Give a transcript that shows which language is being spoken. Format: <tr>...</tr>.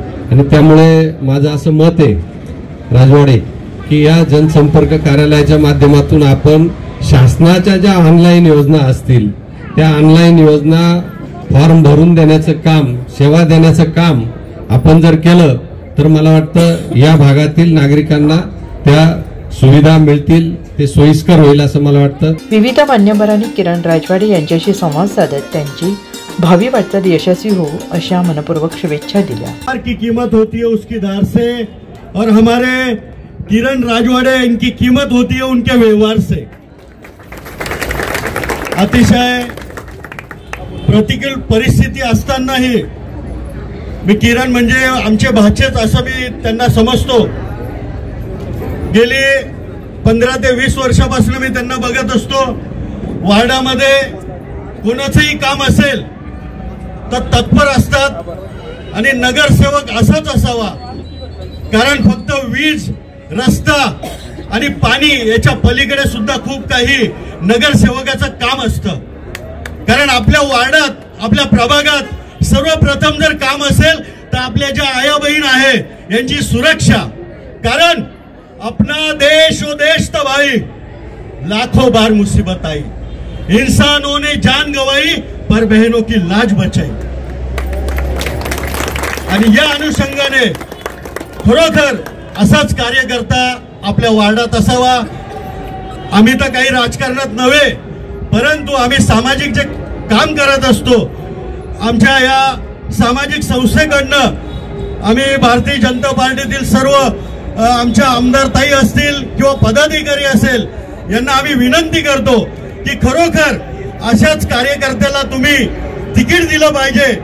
<mr>आणि त्यामुळे माझं असं मत आहे राजवाडे की या जनसंपर्क कार्यालयाच्या माध्यमातून आपण शासनाच्या ज्या ऑनलाईन योजना असतील त्या ऑनलाईन योजना फॉर्म भरून देण्याचं काम, सेवा देण्याचं काम आपण जर केलं तर मला वाटतं या भागातील नागरिकांना त्या सुविधा मिळतील, ते सोयीस्कर होईल असं मला वाटतं. विविध मान्यवरांनी किरण राजवाडे यांच्याशी संवाद साधत त्यांची भावी वाटचाल यशस्वी हो अशा मनपूर्वक शुभेच्छा दिल्या.</mr> <hi>की कीमत होती है उसकी धार से और हमारे किरण राजवाडे इनकी कीमत होती है उनके व्यवहार से.</hi> <mr>अतिशय प्रतिकूल परिस्थिती असतानाही मी किरण म्हणजे आमचे भाचेच असं मी त्यांना समजतो. गेली 15 ते 20 वर्षापासून मी त्यांना बघत असतो. वार्डामध्ये कोणाचंही काम असेल तर तत्पर असतात आणि नगरसेवक असाच असावा, कारण फक्त वीज, रस्ता आणि पाणी याच्या पलीकडे सुद्धा खूप काही नगरसेवकाचं काम असतं. कारण आपल्या वार्डात, आपल्या प्रभागात सर्वप्रथम जर काम असेल तर आपल्या ज्या आया बहीण आहे यांची सुरक्षा.</mr> <hi>कारण अपना देश वो देश तो भाई लाखों बार मुसीबत आई, इंसानों ने जान गंवाई पर बहनों की लाज बचाई.</hi> <mr>आणि या अनुषंगाने खरोखर असाच कार्यकर्ता आपल्या वार्डात असावा. आम्ही तर काही राजकारणात नव्हे, परंतु आम्ही सामाजिक जे काम करत असतो, आमच्या या सामाजिक संस्थेकडनं आम्ही भारतीय जनता पार्टीतील सर्व आमच्या आमदार ताई असतील किंवा पदाधिकारी असेल यांना आम्ही विनंती करतो की खरोखर अशाच कार्यकर्त्याला तुम्ही तिकीट दिलं पाहिजे.</mr>